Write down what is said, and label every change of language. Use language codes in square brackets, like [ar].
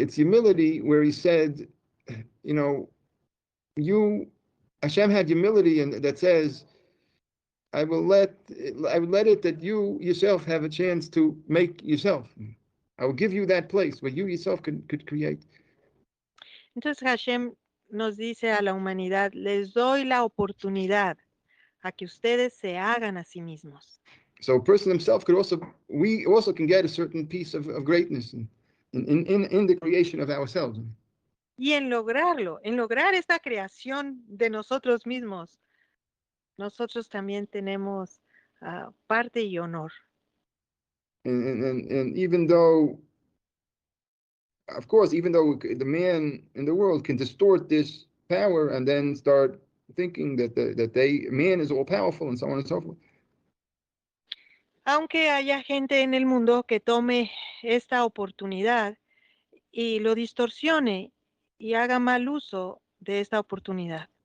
[en] It's humility where he said, you know, Hashem had humility, and that says, I would let it that you yourself have a chance to make yourself. I will give you that place where you yourself could create. [es] Entonces Hashem nos dice a la humanidad, les doy la oportunidad a que ustedes se hagan a sí mismos. [en] So a person himself we also can get a certain piece of greatness in the creation of ourselves. [es] Y en lograr esta creación de nosotros mismos, nosotros también tenemos parte y honor. [en] And even though, of course, even though the man in the world can distort this power and then start thinking that man is all powerful and so on and so forth. [es] Aunque haya gente en el mundo que tome esta oportunidad y lo distorsione y haga mal uso de esta oportunidad.